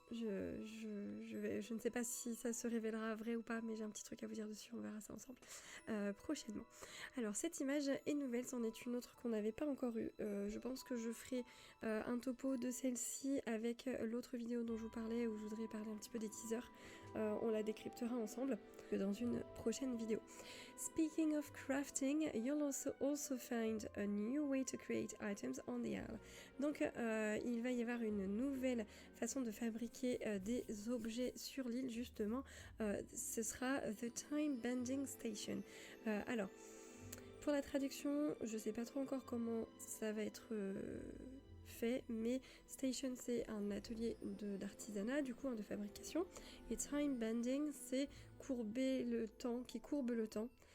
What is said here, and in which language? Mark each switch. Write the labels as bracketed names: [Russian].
[French] Je ne sais pas si ça se révélera vrai ou pas, mais j'ai un petit truc à vous dire dessus, on verra ça ensemble prochainement. Alors cette image est nouvelle, c'en est une autre qu'on n'avait pas encore eue. Je pense que je ferai un topo de celle-ci avec l'autre vidéo dont je vous parlais, où je voudrais parler un petit peu des teasers. On la décryptera ensemble dans une prochaine vidéo. [English] Speaking of crafting, you'll also find a new way to create items on the Isle. [French] Donc il va y avoir une nouvelle façon de fabriquer des objets sur l'île, justement. Ce sera The Time Bending Station. Alors, pour la traduction, je sais pas trop encore comment ça va être fait, mais station c'est un atelier d'artisanat, du coup, de fabrication, et time bending c'est courber le temps, qui courbe le temps.